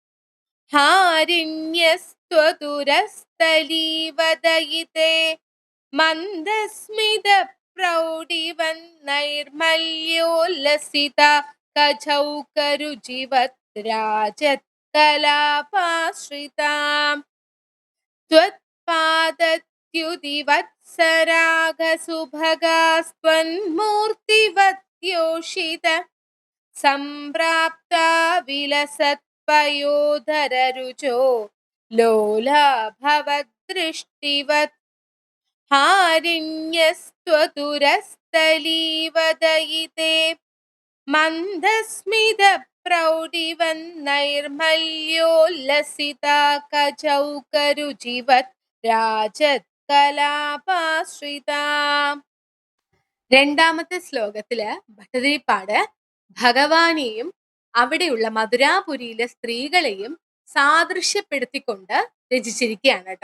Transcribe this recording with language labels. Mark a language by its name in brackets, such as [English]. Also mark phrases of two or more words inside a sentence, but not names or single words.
[Sanskrit] ഹാരിണ്യസ്ത്വതുരസ്ഥലീവദയിതേ മന്ദസ്മിത പ്രൗഢിവന്നൈർമല്യോല്ലസിത കചൗകരുചിവത് രാജത് കലാപാശ്രിതാം त्वत्पादद्युतिवत्सरागसुभगास्त्वन्मूर्तिवद्योषित सम्प्राप्ता विलसत्पयोधररुचो लोलाभवदृष्टिवत् हारिण्यस्त्वतुरस्थलीवदयिते मन्दस्मित പ്രൗഢിവന്നൈർമല്യോല്ലസിതാ കചൗകരുചിവത് രാജത് കലാപാശ്രിതാം. [Malayalam] രണ്ടാമത്തെ ശ്ലോകത്തില് ഭട്ടതിരിപ്പാട് ഭഗവാനെയും അവിടെയുള്ള മധുരാപുരിയിലെ സ്ത്രീകളെയും സാദൃശ്യപ്പെടുത്തിക്കൊണ്ട് രചിച്ചിരിക്കുകയാണ് കേട്ടോ.